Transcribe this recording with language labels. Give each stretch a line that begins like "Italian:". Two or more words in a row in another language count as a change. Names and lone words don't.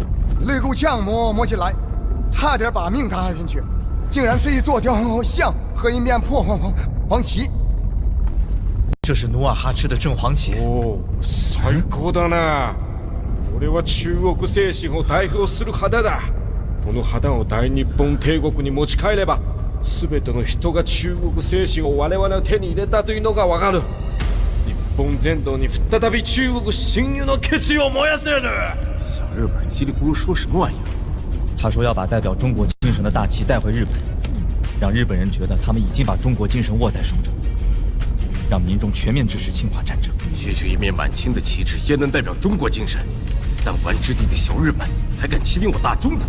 Chinese: 肋骨枪摸起来，差点把命搭进去，竟然是一座雕像和一面破黄旗。这是努尔哈赤的正黄旗。
Japanese: おお、最高だな。俺は中国精神を代表する旗だ。この旗を大日本帝国に持ち帰れば、全ての人が中国精神を我々の手に入れたというのがわかる。日本全土に再び中国侵入の決意を燃やせる。
Chinese: 小日本叽里咕噜说什么玩意儿？他说要把代表中国精神的大旗带回日本，让日本人觉得他们已经把中国精神握在手中，让民众全面支持侵华战争。区区一面满清的旗帜，焉能代表中国精神？弹丸之地的小日本还敢欺凌我大中国？